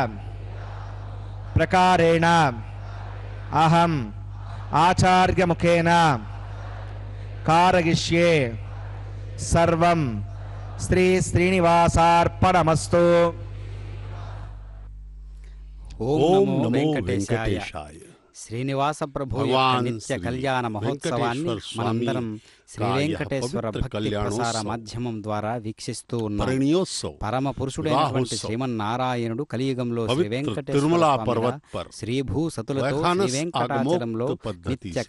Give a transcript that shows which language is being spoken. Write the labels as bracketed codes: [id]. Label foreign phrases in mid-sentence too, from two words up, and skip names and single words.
[sa] प्रकारेण अहम आचार्य मुखेन कारयिष्ये सर्वं श्री श्रीनिवासार्पणमस्तु. ओम नमो वेंकटेशाय. [te] శ్రీనివాస ప్రభు నిత్య కళ్యాణ మహోత్సవాన్ని మనందరం శ్రీ వెంకటేశ్వర భక్తి ప్రసార మాధ్యమం ద్వారా వీక్షిస్తూ ఉన్నాం. పరమ పురుషుడైనటువంటి శ్రీమన్నారాయణుడు కలియుగంలో శ్రీ వెంకటేశ్వర శ్రీ భూ సతులతో శ్రీ వెంకటాచలంలో నిత్య